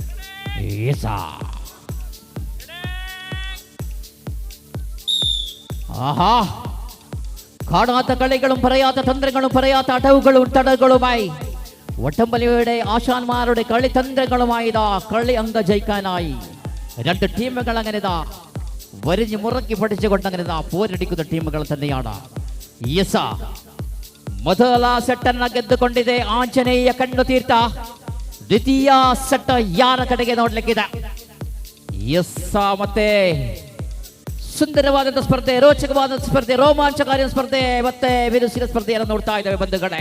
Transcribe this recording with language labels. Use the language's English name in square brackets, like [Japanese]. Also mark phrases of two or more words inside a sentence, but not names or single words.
[Malayalam] ആഹാ കാണാത്ത കളികളും പറയാത്ത തന്ത്രങ്ങളും പറയാത്ത അടവുകളും തടകളുമായി ഒട്ടമ്പലിയുടെ ആശാന്മാരുടെ കളിതന്ത്രങ്ങളുമായി ഇതാ കളി അങ്ക ജയിക്കാനായി രണ്ട് ടീമുകൾ അങ്ങനെ ഇതാ വരിഞ്ഞ് മുറക്കി പഠിച്ചുകൊണ്ട് അങ്ങനെ ഇതാ പോരടിക്കുന്ന ടീമുകൾ തന്നെയാണ്. [Kannada] ಮೊದಲ ಸೆಟ್ ಅನ್ನ ಗೆದ್ದುಕೊಂಡಿದೆ ಆಂಜನೇಯ ಕಣ್ಣು ತೀರ್ಥ. ದ್ವಿತೀಯ ಸೆಟ್ ಯಾರ ಕಡೆಗೆ ನೋಡ್ಲಿಕ್ಕಿದೆ? ಮತ್ತೆ ಸುಂದರವಾದಂತಹ ಸ್ಪರ್ಧೆ, ರೋಚಕವಾದ ಸ್ಪರ್ಧೆ, ರೋಮಾಂಚಕಾರಿ ಸ್ಪರ್ಧೆ ಮತ್ತೆ ಬಿರುಸಿನ ಸ್ಪರ್ಧೆಯನ್ನು ನೋಡ್ತಾ ಇದ್ದೇವೆ ಬಂಧುಗಳೇ.